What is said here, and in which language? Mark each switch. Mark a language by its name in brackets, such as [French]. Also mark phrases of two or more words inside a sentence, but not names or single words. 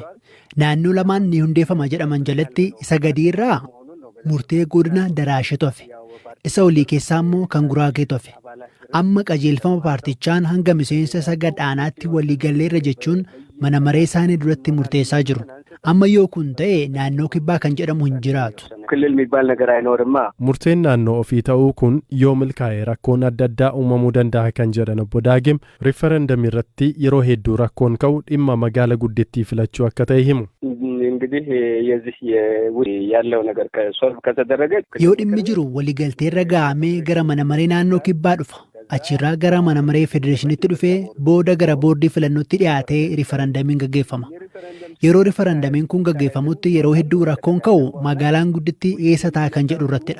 [Oromo] Naannoo lamaan ni hundeeffama jedhaman jalatti isa gadiirraa murtee godina Daraashee tofe. Isa olii keessaa immoo kan Guraagee tofe. Amma qajeelfama paartichaan hanga miseensa isa gadhaanaatti waliigalleerra jechuun mana maree isaanii duratti murteessaa jiru. Amma yoo kun ta'e naannoo kibbaa kan jedhamu hin jiraatu. [Amharic] ክልል የሚባል ነገር አይኖርማ [Oromo] Murteen naannoo ofii ta'uu kun yoo milkaa'e rakkoon adda addaa uumamuu danda'a kan jedhan obbo Daagim riiferendamii irratti yeroo hedduu rakkoon ka'u dhimma magaala guddittii filachuu akka ta'e himu. [Amharic] እንግዲህ የዚህ ያለው ነገር ከሶልቭ ከተደረገ [Oromo] yoo dhimmi jiru waliigalteerra ga'amee gara mana maree naannoo kibbaa dhufa. Achirraa gara mana maree federeeshiniitti dhufee booda gara boordii filannootti dhiyaatee riiferendamiin gaggeeffama. Yeroo riiferendamiin kun gaggeeffamutti yeroo hedduu rakkoon ka'u magaalaan guddittii eessa ta'a kan jedhu irrattidha.